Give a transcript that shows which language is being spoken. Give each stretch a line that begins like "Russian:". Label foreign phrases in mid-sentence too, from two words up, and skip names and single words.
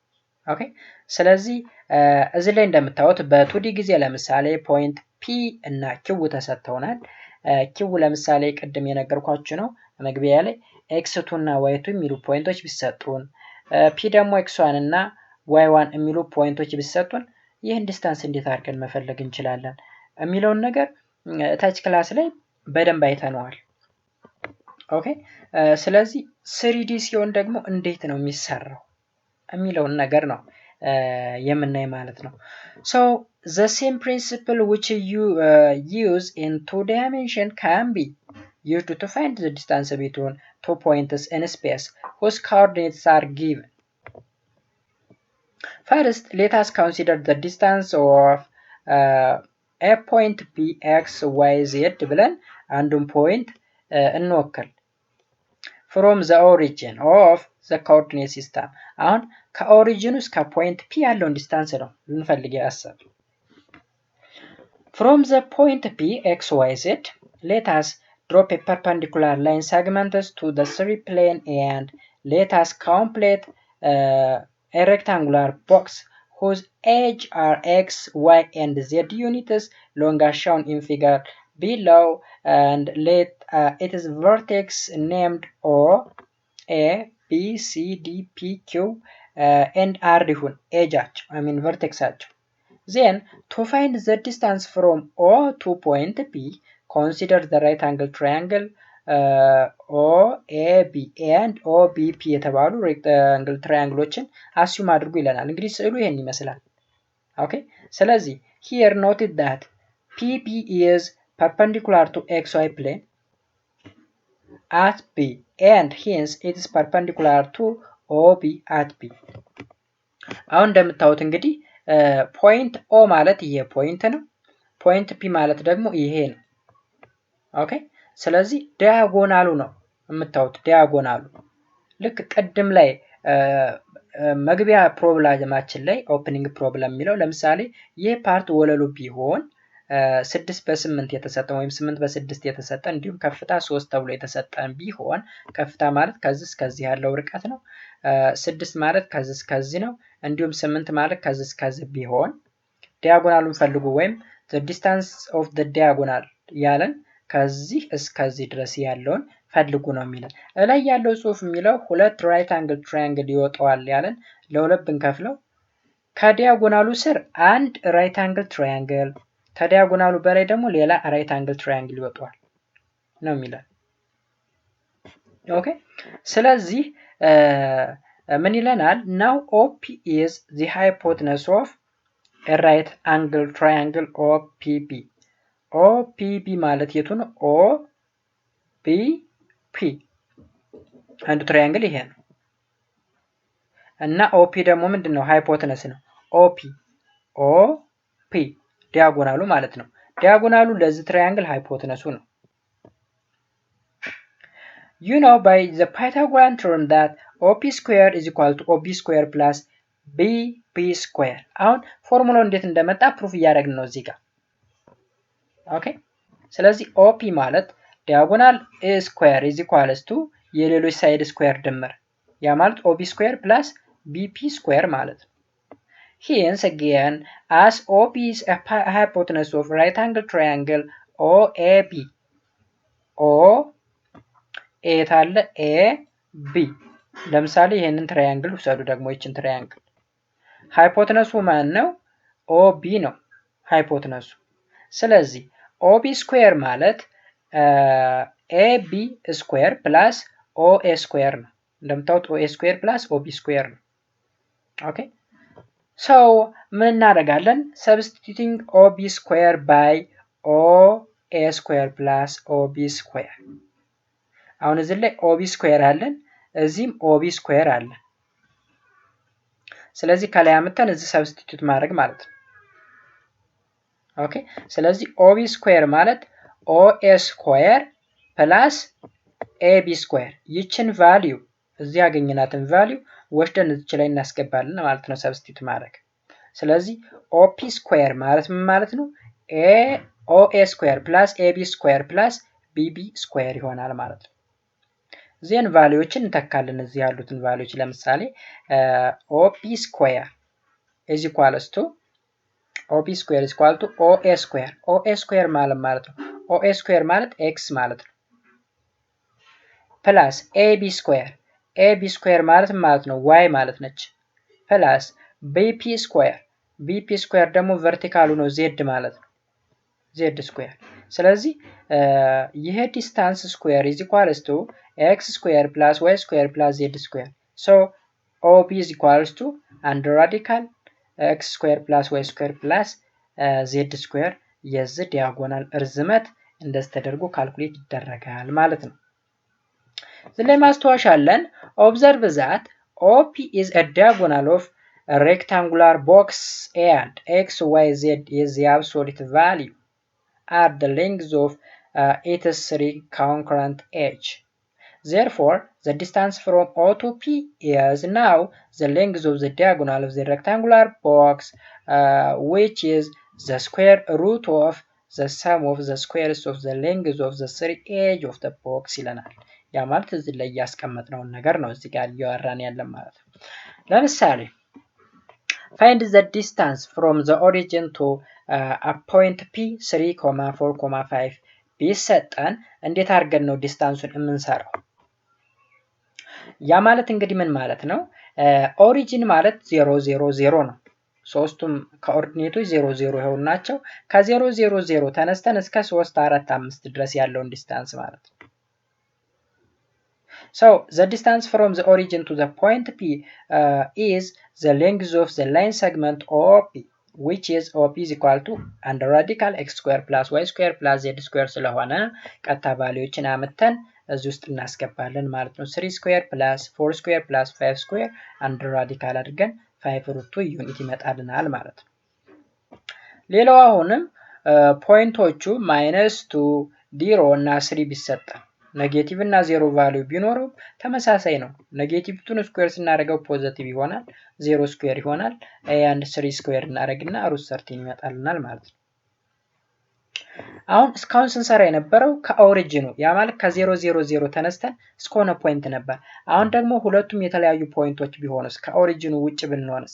Amharic: ኦኬ ስለዚህ እዚህ ላይ እንደምታዩት በ2ዲ ጊዜ ለምሳሌ ፖይንት ፒ እና ኪው ተሰጥተውናል። ኪው ለምሳሌ ቅድም የነገርኳችሁ ነው መግቢያ ላይ x2 እና y2 የሚሉ ፖይንቶች ቢሰጡን፣ ፒ ደግሞ x1 እና y1 የሚሉ ፖይንቶች ቢሰጡን ይህን ዲስታንስ እንዴት አድርገን መፈለግ እንችላለን የሚለውን ነገር ታች ክላስ ላይ በደንብ አይተነዋል። ኦኬ ስለዚህ 3D ሲሆን ደግሞ እንዴት ነው የሚሰራው የሚለውን ነገር ነው የምናይ ማለት ነው።
English: So the same principle which you use in 2 dimension can be used to find the distance between 2 points in space whose coordinates are given. First, let us consider the distance of a point P x y z
Amharic: ብለን አንዱን ፖይንት እንወክል
English: from the origin of the coordinate system.
Amharic: አሁን ከኦሪጂኑ እስከ ፖይንት ፒ ያለውን ዲስታንስ ነው ልንፈልግ ያሰብ።
English: From the point P x y z, let us drop a perpendicular line segments to the 3 plane and let us complete a rectangular box whose edge are x, y, and z units long as shown in figure below, and let its vertex named O, A, B, C, D, P, Q, and R
Amharic: ይሁን ኤጃቸው ቨርቴክሳቸው።
English: Then to find the distance from O to point P, consider the right angle triangle OAB and OBP
Amharic: የተባሉ rectangle triangleዎችን አስዩም አድርጉ ይለናል። እንግዲህ ስዕሉ ይሄን ይመስላል። ኦኬ ስለዚህ
English: here noted that PP is perpendicular to xy plane at B and hence it is perpendicular to OB at B.
Amharic: አሁን እንደምታዩት እንግዲህ ፖይንት ኦ ማለት ይሄ ፖይንት ነው። ፖይንት ፒ ማለት ደግሞ ይሄ ነው። ኦኬ ስለዚህ ዲያጎናሉ ነው የምታዩት ዲያጎናሉ ልክ ቅድም ላይ መግቢያ ፕሮብሌማችን ላይ ኦፕኒንግ ፕሮብለም የሚለው ለምሳሌ ይህ ፓርት ወለሉ ቢሆን 6 በ8 የተሰጠ ወይም 8 በ6 የተሰጠ እንዲሁም ከፍታ 3 ተብሎ የተሰጠን ቢሆን ከፍታ ማለት ከዚህ እስከዚህ ያለው ርቀት ነው። 6 ማለት ከዚህ እስከዚህ ነው። እንዲሁም 8 ማለት ከዚህ እስከዚህ ቢሆን ዲያጎናሉን ፈልጉ ወይም
English: the distance of the diagonal
Amharic: ያለን ከዚህ እስከዚህ ድረስ ያለውን ፈልጉ ነው የሚለን። እላይ ያለው ጽሁፍ የሚለው ሁለት ራይት አንግል ትራያንግል ይወጣዋል ያለን ለሁለት ብንከፍለው ከዲያጎናሉ ስር አንድ ራይት አንግል ትራያንግል ከዲያጎናሉ በላይ ደግሞ ሌላ ራይት አንግል ትራያንግል ይወጣዋል ነው የሚለን። ኦኬ ስለዚህ ምን ይለናል?
English: now OP is the hypotenuse of a right angle triangle OPP.
Amharic: OPP ማለት የቱ ነው? OPP አንዱ ትራያንግል ይሄ ነው እና OP ደግሞ ምንድነው? ሃይፖተነስ ነው። OP ዲያጎናሉ ማለት ነው። ዲያጎናሉ ለዚህ ትራያንግል ሃይፖተነሱ ነው።
English: You know by the Pythagorean theorem that OP square is equal to OB square plus BP square.
Amharic: አሁን ፎርሙላው እንዴት እንደመጣ ፕሩፍ እያደረግን ነው እዚህ ጋር። ኦኬ ስለዚህ OP ማለት ዲያጎናል
English: A square is equals to
Amharic: የሌሎች ሳይድ ስኩዌር ድምር ያ ማለት
English: OB square plus BP square
Amharic: ማለት ነው።
English: Hence again, as OP is a hypotenuse of right angle triangle OAB, OA
Amharic: ታለ AB ለምሳሌ ይሄንን ትራያንግል ውሰዱ ደግሞ ይችን ትራያንግል ሃይፖተነሱ ማን ነው? OB ነው ሃይፖተነሱ። ስለዚህ OB ስኩዌር ማለት AB ስኩዌር ፕላስ OA ስኩዌር ነው። እንደምታውቁት OA ስኩዌር ፕላስ OB ስኩዌር ነው። ኦኬ so ምን እናደርጋለን?
English: substituting OB square by OA square plus OB square።
Amharic: አሁን እዚህ ላይ
English: OB square
Amharic: አለን፣ እዚህም
English: OB square
Amharic: አለን። ስለዚህ ከላይ አምጥተን እዚህ substitute ማድረግ ማለት ነው። ኦኬ ስለዚህ
English: OB square
Amharic: ማለት
English: OA square plus AB square
Amharic: ይችን ቫልዩ እዚህ ያገኘናትን ቫልዩ ወስደን እዚህ ላይ እናስገባለን ማለት ነው ሰብስቲቱት ማድረግ። ስለዚህ OP ስኩዌር ማለት ምን ማለት ነው? OA ስኩዌር ፕላስ AB ስኩዌር ፕላስ BB ስኩዌር ይሆናል ማለት ነው። ዜን ቫልዩዎችን እንተካለን እዚህ ያሉትን ቫልዩዎች ለምሳሌ OP ስኩዌር
English: is equals to
Amharic: OP ስኩዌር
English: is equal to
Amharic: OA ስኩዌር OA ስኩዌር ማለት ነው OA ስኩዌር ማለት x ማለት ነው ፕላስ AB ስኩዌር AB ስኩዌር ማለት ነው y ማለት ነች ፕላስ BP ስኩዌር BP ስኩዌር ደግሞ ቨርቲካሉ ነው z ማለት ነው z ስኩዌር። ስለዚህ ይሄ ዲስታንስ ስኩዌር
English: is equals to
Amharic: x ስኩዌር ፕላስ y ስኩዌር ፕላስ z ስኩዌር
English: so OB is equals to under radical x ስኩዌር ፕላስ y ስኩዌር ፕላስ z ስኩዌር
Amharic: የዚህ ዲያጎናል እርዝመት እንደዚህ ተደርጎ ካልኩሌት ይደረጋል ማለት ነው። ስለዚህ ማስተዋሻ አለን
English: observe that OP is a diagonal of a rectangular box and XYZ is the absolute value at the length of its three concurrent edge. Therefore, the distance from O to P is now the length of the diagonal of the rectangular box, which is the square root of the sum of the squares of the length of the three edge of the box
Amharic: ይለናል። ያ ማለት እዚህ ላይ ያስቀመጥነውን ነገር ነው እዚህ ጋር እያወራን ያለን ማለት ነው።
English: ለምሳሌ find the distance from the origin to a point P 3,4,5
Amharic: ቢሰጠን እንዴት አድርገን ነው ዲስታንሱን የምንሰራው? ያ ማለት እንግዲህ ምን ማለት ነው? ኦሪጂን ማለት 0 0 0 ነው። ሶስቱም ኮኦርዲኔቶች 0 0 ይሆኑ ናቸው። ከ0 0 0 ተነስተን እስከ 3 4 5 ድረስ ያለውን ዲስታንስ ማለት ነው።
English: So the distance from the origin to the point P is the length of the line segment OP, which is OP is equal to under radical x square plus y square plus z square
Amharic: ስለሆነ ቀጥታ ቫልዩዎችን አመተን እዚህ ውስጥ እናስገባለን ማለት ነው።
English: 3 square plus 4 square plus 5 square under radical
Amharic: አድርገን 5 ሩት 2 ዩኒት ይመጣልናል ማለት ነው። ሌላው አሁንም ፖይንቶቹ -2 0 እና 3 ቢሰጠን ኔጌቲቭ እና 0 ቫልዩ ቢኖረው ተመሳሳይ ነው። ኔጌቲቭ 2 ስኩዌር ስናደርገው ፖዚቲቭ ይሆናል፣ 0 ስኩዌር ይሆናል። and 3 ስኩዌር እናደርግና ሩት 13 ይመጣልናል ማለት ነው። አሁን እስካሁን ስንሰራ የነበረው ከኦሪጂኑ ያ ማለት ከ0 0 0 ተነስተን እስከሆነ ፖይንት ነበር። አሁን ደግሞ ሁለቱም የተለያዩ ፖይንቶች ቢሆንስ ከኦሪጂኑ ውጭ ብንሆንስ?